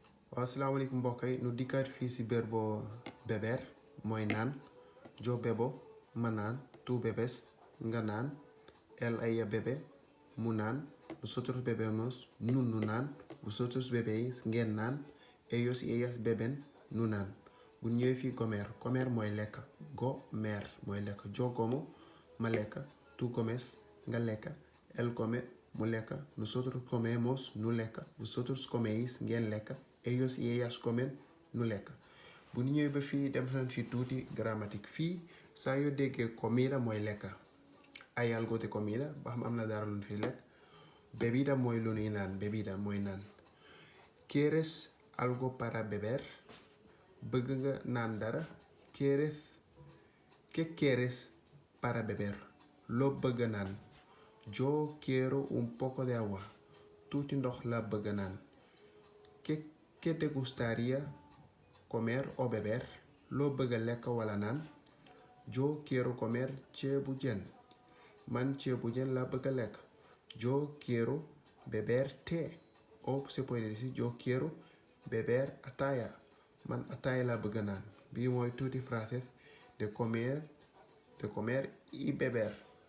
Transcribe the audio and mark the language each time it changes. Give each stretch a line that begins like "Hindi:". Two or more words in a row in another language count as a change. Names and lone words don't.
Wolof: Assalamualaikum mbokk yi nu dikkaat fii si
Spanish: verbo beber
Wolof: mooy naan.
Spanish: Yo bebo
Wolof: ma naan,
Spanish: tú bebes
Wolof: nga naan,
Spanish: él ella bebe
Wolof: mu naan,
Spanish: nosotros bebemos
Wolof: nun nu naan,
Spanish: vosotros bebéis
Wolof: ngeen naan,
Spanish: ellos y ellas beben
Wolof: nu naan. Bu ñëwee fii comer mooy lekk. Comer mooy lekk.
Spanish: Yo como
Wolof: ma lekk,
Spanish: tú comes
Wolof: nga lekk,
Spanish: él come
Wolof: mu lekk,
Spanish: nosotros comemos
Wolof: nu lekk,
Spanish: vosotros coméis
Wolof: ngeen lekk,
Spanish: ellos y ellas comen
Wolof: nu lekk. Bu ñu ñëwee ba fii dem nañ fi tuuti grammatique. Fii saa yoo déggee comida mooy lekk.
Spanish: Hay algo de comida
Wolof: ba xam am na dara lu fi lekk. Bebida mooy lu ñuy naan. Bebida mooy naan.
Spanish: ¿Quieres algo para beber?
Wolof: Bëgg nga naan dara.
Spanish: ¿Qué quieres para beber?
Wolof: Loo bëgg naan.
Spanish: Yo quiero un poco de agua.
Wolof: Tuuti ndox la bëgg naan.
Spanish: ¿Qué te gustaría comer o beber?
Wolof: Loo bëgg lekk wala naan.
Spanish: Yo quiero comer ceebu jën.
Wolof: Man ceebu jën la bëgg lekk.
Spanish: Yo quiero beber té. O se puede decir yo quiero beber ataya.
Wolof: Man ataya la bëgg naan. Bii mooy tuuti
Spanish: frases de comer y beber.